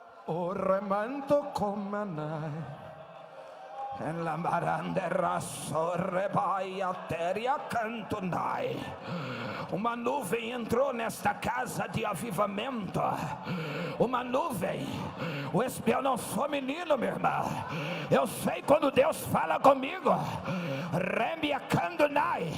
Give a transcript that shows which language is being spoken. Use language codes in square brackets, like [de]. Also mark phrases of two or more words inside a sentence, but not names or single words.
[pt] O remanto comanai. En la marandera sorrebaia teria cantonai. Uma nuvem entrou nesta casa de avivamento. Uma nuvem. Eu não sou menino, meu irmão. Eu sei quando Deus fala comigo. Remia cantonai.